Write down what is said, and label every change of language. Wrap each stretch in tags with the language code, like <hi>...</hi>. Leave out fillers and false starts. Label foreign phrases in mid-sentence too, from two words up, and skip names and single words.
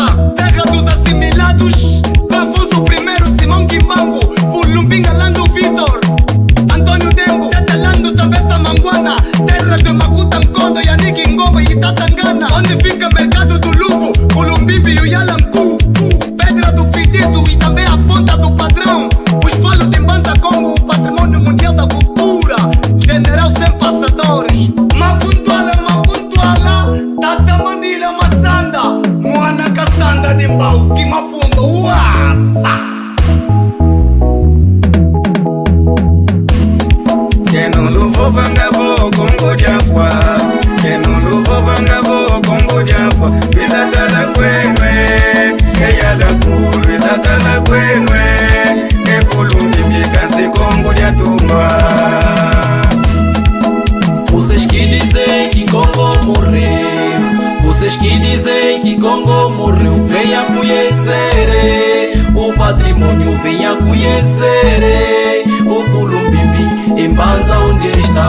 <pt>Terra dos assimilados, Afonso I, Simão Kimbangu, Pulumbinga, Lando Vitor, Antônio Dembo, Tetelando, também Samanguana. Terra de Makuta Nkondo, Yannick Ngobo e Tatangana. Onde fica mercado do Lugo, Pulumbimbi e o Yalanku. Pedra do Fitizo e também a ponta do padrão. Os falos de Mbanza Congo, o patrimônio mundial da cultura. General sem passadores. Mapuntuala, Tata Mandila Massanda. Mwana Kassanda de Mbau, Kimafundo, uasa.</pt> <kg>Keno luvo vangabo kongo diafwa Keno luvo vangabo kongo diafwa Bizatala kwenwe Eyala kulu Bizatala kwenwe Ekulu mimikansi kongo diatungwa</kg> <pt>Vocês que dizem que Congo morreu, vocês que dizem que Congo morreu, venha conhecer o patrimônio, venha conhecer o Culumbimbi em Mbanza onde está.</pt>